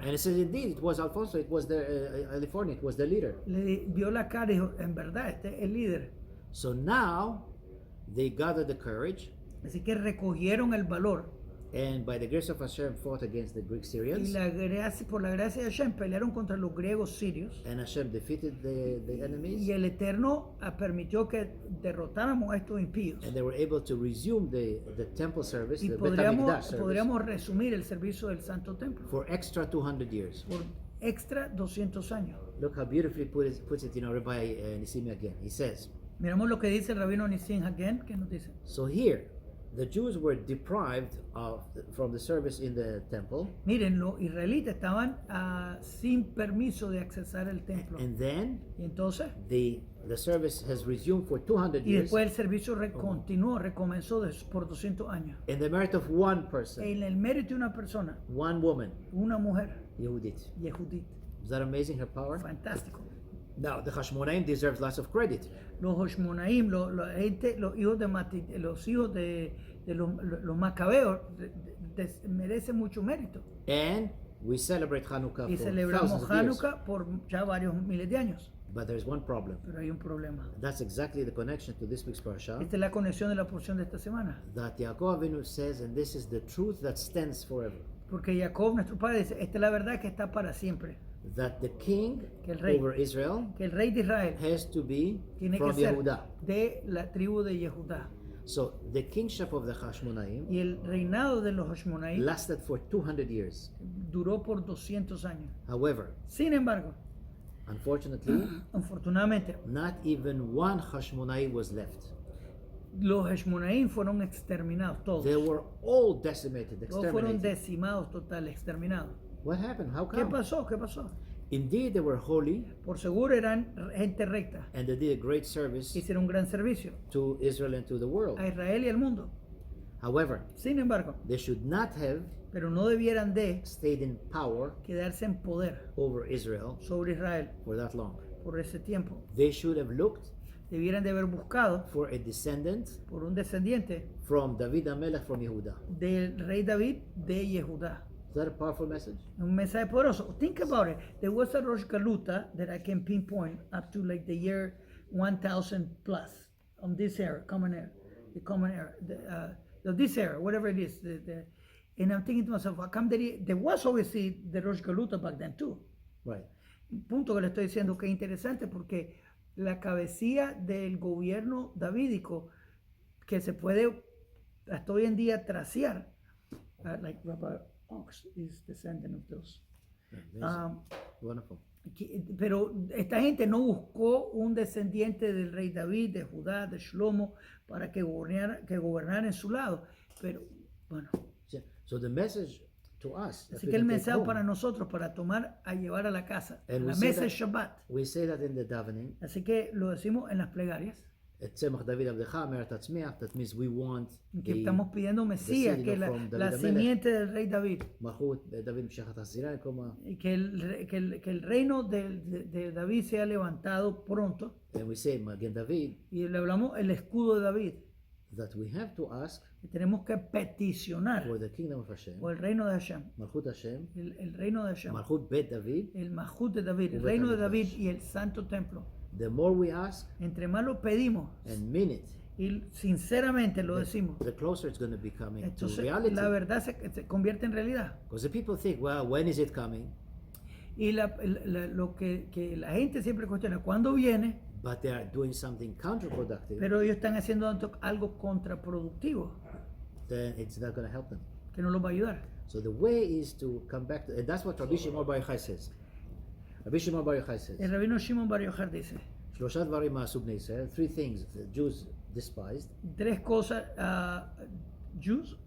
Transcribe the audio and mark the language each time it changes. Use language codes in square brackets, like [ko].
[en] and it says indeed it was Alfonso, it was the California, it was the leader. [es] Vio la cara y dijo, en verdad, este es el líder. [en] So now they gathered the courage, [es] Así que recogieron el valor [en] and by the grace of Hashem fought against the Greek [es] y [en] Syrians, [es] por la gracia de Hashem pelearon contra los griegos sirios [en] and Hashem defeated the enemies, [es] y el Eterno permitió que derrotáramos a estos impíos. [en] and they were able to resume the temple service, [es] Y [en] the Bet HaMikdash service, [es] podríamos resumir el servicio del Santo Templo [en] for extra 200 years. [es] por extra 200 años. [en] Look how beautifully puts it, Rabbi Nisimi again. He says, [es] Miramos lo que dice el rabino Nissim Hagen, que nos dice. [en] so here, the Jews were deprived from the service in the temple, [es] Miren, los israelitas estaban sin permiso de accesar el templo. [en] and then [es] Y entonces, [en] the service has resumed for 200 [es] y [en] years [es] después el servicio continuó, recomenzó por 200 años. [en] in the merit of one person, [es] En el mérito de una persona, [en] one woman, [es] una mujer, [en] Yehudit. [es] Yehudit. [en] Is that amazing, her power? [es] Fantástico. [en] Now, the Hashmonaim deserves lots of credit. [es] Los Hoshmonaim, los hijos de los macabeos, merecen mucho mérito. [en] And we celebrate Hanukkah [es] Y [en] for [es] celebramos [en] thousands of years. [es] Hanukkah por ya varios miles de años. [en] But there's one problem. [es] Pero hay un problema. [en] That's exactly the connection to this week's parasha. [es] Esta es la conexión de la porción de esta semana. [en] That Yaakov Avinu says, and this is the truth that stands forever, [es] Porque Jacob, nuestro padre, dice, esta es la verdad que está para siempre. [en] that the king [es] Que el rey- [en] over Israel [es] Que el rey de Israel [en] has to be [es] tiene que [en] from Yehudah. [es] de la tribu de Yehudá. [en] So the kingship of the Hashmonaim [es] Y el reinado de los Hoshmonaim [en] lasted for 200 years. [es] duró por 200 años. [en] However, [es] Sin embargo, [en] unfortunately, [es] afortunadamente, [en] not even one Hashmonaim was left. [es] los Heshmonaim fueron exterminados, todos. [en] They were all decimated, [es] Todos fueron [en] exterminated. [es] decimados, total, exterminados. [en] What happened? How [es] ¿Qué [en] come? [es] pasó? ¿Qué pasó? [en] Indeed, they were holy [es] Por seguro eran gente recta. [en] and they did a great service [es] Hicieron un gran servicio [en] to Israel and to the world. [es] a Israel y al mundo. [en] However, [es] Sin embargo, [en] they should not have [es] pero no debieran de [en] stayed in power [es] quedarse en poder [en] over Israel [es] sobre Israel [en] for that long. [es] por ese tiempo. [en] They should have looked [es] Debieran de haber buscado [en] for a descendant [es] por un descendiente [en] from David HaMelech from Yehudah. [es] del rey David de Yehudá. [en] Is that a powerful message? [es] Un mensaje poderoso. [en] Think about it. There was a Rosh Galuta that I can pinpoint up to like the year 1000 plus on this era, the common era, this era, whatever it is. And I'm thinking to myself, how come there was obviously the Rosh Galuta back then too. Right. [es] Punto que le estoy diciendo que es interesante porque la cabecilla del gobierno davídico que se puede hasta hoy en día traciar, [en] like Rabbi Ox is descendant of those. Amazing. Wonderful. [es] Pero esta gente no buscó un descendiente del rey David, de Judá, de Shlomo, para que gobernara en su lado. Pero bueno, [en] So the message to us, that [es] así [en] we [es] que el [en] can take [es] mensaje [en] home, [es] para nosotros, para tomar a llevar a la casa, a [en] And [es] la [en] we say [es] mesa de [en] that- [es] Shabbat. [en] we say that in the davening, [es] Así que lo decimos en las plegarias, [he] Tzemach David Abdecha, Me'er Tatzmiach, [en] that means we want [es] que [en] the [es] estamos pidiendo Mesías, [en] seed [es] que [en] from [es] la [en] David [es] simiente del rey David, [he] Malchut David Mshachat Hasira, como, [es] y que el reino de David sea levantado pronto. [en] and we say Magen David, [es] Y le hablamos el escudo de David, [en] that we have to ask [es] que tenemos que peticionar [en] for the kingdom of Hashem, [es] por el reino de Hashem, [he] Malchut Hashem, [es] el reino de Hashem, [he] Malchut Bet David. [es] el Mahut de David, el [he] Ubet [es] reino de [he] HaMikdash. [es] David y el santo templo. [en] The more we ask [es] Entre más lo pedimos [en] and mean it, [es] y sinceramente lo decimos, [en] the closer it's going to be coming to [es] entonces [en] reality. [es] la verdad se convierte en realidad. [en] Because the people think, well, when is it coming? [es] Y lo que la gente siempre cuestiona, ¿cuándo viene? [en] But they are doing something counterproductive, [es] Pero ellos están haciendo algo contraproductivo [en] then it's not going to help them. [es] que no los va a ayudar. [en] So the way is to come back to, and that's what Rabbi Shimon Bar Yochai says. Rabbi Shimon Bar Yochai says, [es] El rabino Shimon Bar Yochai dice, [he] "Shlosha dvarim ma'asu bnei Yisrael," [en] three things the Jews despised. [es] tres cosas, Jews,